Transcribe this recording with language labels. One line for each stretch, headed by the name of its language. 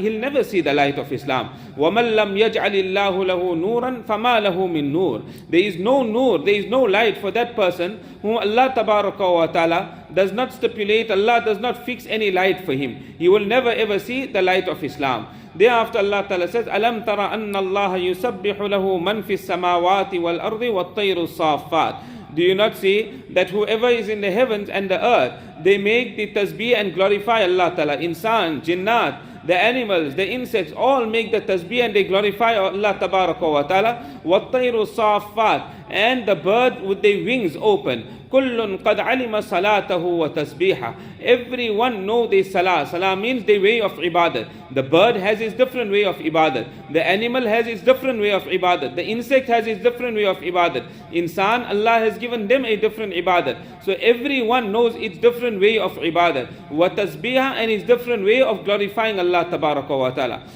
English: He'll never see the light of Islam.
Arabic: وَمَنْ لَمْ يَجْعَلِ اللَّهُ لَهُ نُورًا فَمَا لَهُ مِن نُور.
English: There is no nur, there is no light for that person whom Allah Tabaraka wa Ta'ala does not stipulate, Allah does not fix any light for him. He will never ever see the light of Islam. Thereafter Allah Ta'ala says,
Arabic: أَلَمْ تَرَ أَنَّ اللَّهَ يُسَبِّحُ لَهُ مَنْ فِي السَّمَاوَاتِ وَالْأَرْضِ وَالطَّيْرُ الصَّافَّاتِ.
English: Do you not see that whoever is in the heavens and the earth, they make the tasbih and glorify Allah Ta'ala. Insan, jinnat, the animals, the insects, all make the tasbih and they glorify Allah Tabaraka wa Ta'ala.
Arabic: وَالطَّيْرُ الصَّافَّاتِ,
English: and the bird with their wings open.
Arabic: كُلٌّ قَدْ عَلِمَ صَلَاتَهُ وَتَسْبِيحَهُ,
English: everyone know their salah. Salah means their way of ibadat. The bird has its different way of ibadat. The animal has its different way of ibadat. The insect has its different way of ibadat. Insan, Allah has given them a different ibadat. So everyone knows its different way of ibadat. وَتَسْبِيحَ, and its different way of glorifying Allah Tabaraka wa Ta'ala.